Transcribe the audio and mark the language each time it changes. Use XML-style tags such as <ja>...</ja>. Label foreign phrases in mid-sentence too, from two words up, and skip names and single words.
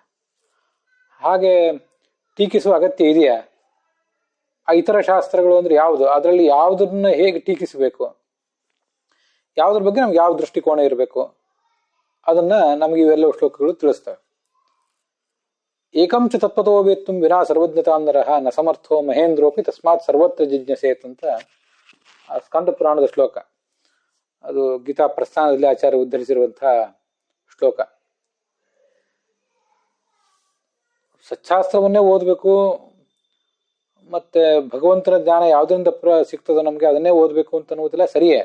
<kn>ಹಾಗೆ ಟೀಕಿಸುವ ಅಗತ್ಯ ಇದೆಯಾ? ಆ ಇತರ ಶಾಸ್ತ್ರಗಳು ಅಂದ್ರೆ ಯಾವುದು, ಅದರಲ್ಲಿ ಯಾವುದನ್ನ ಹೇಗೆ ಟೀಕಿಸಬೇಕು, ಯಾವುದ್ರ ಬಗ್ಗೆ ನಮ್ಗೆ ಯಾವ ದೃಷ್ಟಿಕೋನ ಇರಬೇಕು, ಅದನ್ನ ನಮಗೆ ಇವೆಲ್ಲ ಶ್ಲೋಕಗಳು ತಿಳಿಸ್ತವೆ.</kn> <sa>ಏಕಂಚ ತತ್ವತೋ ವೇತ್ತುಂ ವಿನಾ ಸರ್ವಜ್ಞತಾಂಧರಃ ನ ಸಮರ್ಥೋ ಮಹೇಂದ್ರೋಪಿ ತಸ್ಮಾತ್ ಸರ್ವತ್ರ ಜಿಜ್ಞಸೇತ್</sa> <kn>ಅಂತ ಆ ಸ್ಕಂದ ಪುರಾಣದ ಶ್ಲೋಕ. ಅದು ಗೀತಾ ಪ್ರಸ್ಥಾನದಲ್ಲಿ ಆಚಾರ್ಯ ಉದ್ಧರಿಸಿರುವಂತಹ ಶ್ಲೋಕ. ಸಚ್ಚಾಸ್ತ್ರವನ್ನೇ ಓದಬೇಕು, ಮತ್ತೆ ಭಗವಂತನ ಜ್ಞಾನ ಯಾವುದರಿಂದ ಸಿಗ್ತದೋ ನಮಗೆ ಅದನ್ನೇ ಓದಬೇಕು ಅಂತ ಅನ್ನೋದಿಲ್ಲ, ಸರಿಯೇ.</kn>